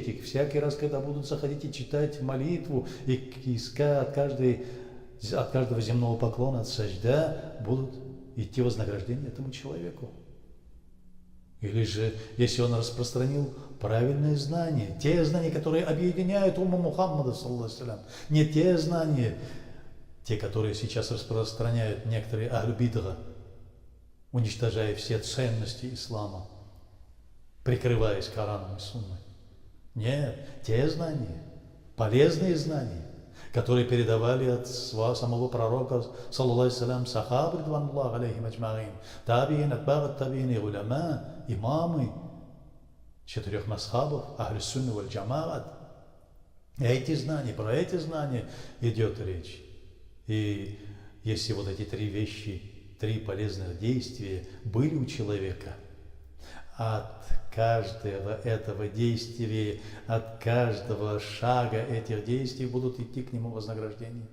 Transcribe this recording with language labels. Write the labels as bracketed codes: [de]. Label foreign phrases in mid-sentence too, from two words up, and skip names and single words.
[ru] И всякий раз, когда будут заходить и читать молитву, и искать от каждого земного поклона, от сажда, будут идти вознаграждения этому человеку. Или же, если он распространил правильные знания, те знания, которые объединяют умма Мухаммада, [ar] صلى الله عليه وسلم, [ru] не те знания, те, которые сейчас распространяют некоторые [ar] أهل البدعة, [ru] уничтожая все ценности ислама, прикрываясь Кораном и Сунной. Нет, те знания, полезные знания, которые передавали от самого пророка, [ar] صلى الله عليه سلم، الصحابة، رضوان الله عليهم أجمعين، التابعين، أتباع التابعين, [ru] и уляма, имамы 4 масхабов, [ar] أهل السنة والجماعة. [ru] Эти знания, про эти знания идет речь. И если вот эти 3 вещи, 3 полезных действия были у человека, от каждого этого действия, от каждого шага этих действий будут идти к нему вознаграждения.